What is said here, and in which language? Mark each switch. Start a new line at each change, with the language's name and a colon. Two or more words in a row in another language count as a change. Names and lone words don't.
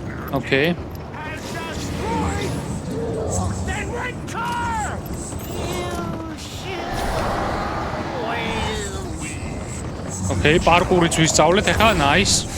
English: Okay. Then return! Okay,
Georgian: parkourიც ვისწავლეთ ახლა,
English: nice.